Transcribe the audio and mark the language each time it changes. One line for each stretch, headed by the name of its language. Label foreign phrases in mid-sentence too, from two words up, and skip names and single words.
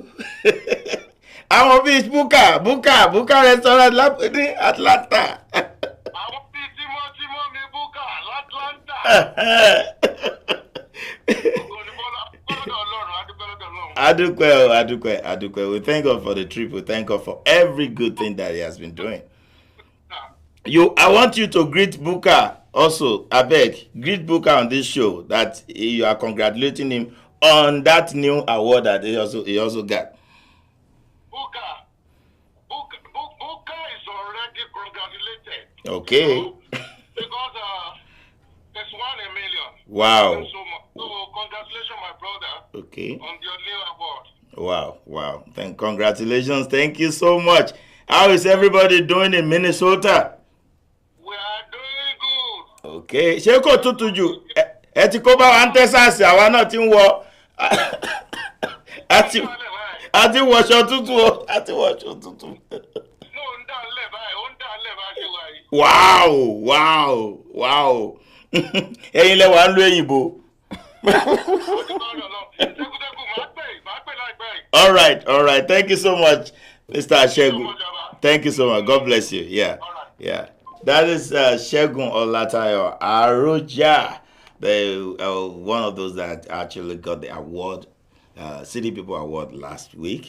Yoruba: Àwọn bíi Buka restaurant ní Atlanta. Àwọn bíi Tímọ́ mi Buka l'Atlanta. Adúpẹ́.
English: We thank God for the trip. We thank God for every good thing that he has been doing. I want you to greet Buka also. Abeg, greet Buka on this show that you are congratulating him on that new award that he also got. Buka is already congratulated. Okay. You know, because it's 1 in a million. Wow. So congratulations, my brother. Okay. On your new award. Wow. Congratulations. Thank you so much. How is everybody doing in Minnesota? We are doing good.
Yoruba: Okay. Ṣé kò tútù jù? Ẹ ti kó bá wa ní Texas, àwa náà ti ń wọ.
English: I think watch your tutu. I think watch your tutu. Wow.
Yoruba: Ẹ̀yin lẹ wà ń lo èyìnbó.
English: All right. Thank you so much, Mr. Shegun. Thank you so much. God bless you. Yeah. That is Shegun Olatayo Aroja, one of those that actually got the award, City People Award last week.